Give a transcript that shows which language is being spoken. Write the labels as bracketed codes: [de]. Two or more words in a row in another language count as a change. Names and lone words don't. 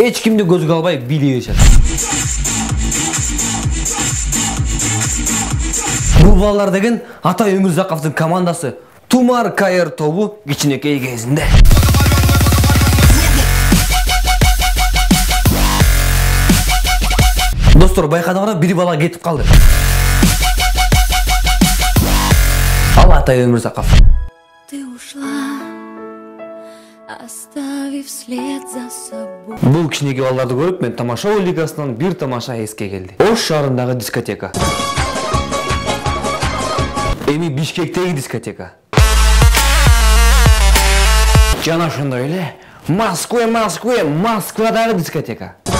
[ky] Эч кимди көзгө албай билей беришет. Бул балдар деген Атай Өмүрзаковдун командасы Тумар КР тобу кичинекей кезинде. Достор, байкадыңар, бир бала кетип калды. Ал Атай Өмүрзаков. [ru] Ты ушла, оставив след за собой. [ky] Бул кичинекей балдарды көрүп, мен тамаша лигасынан бир тамаша эске келди. Ош шаарындагы дискотека. Эми Бишкектеги дискотека. Жана ошондой эле Москвадагы дискотека.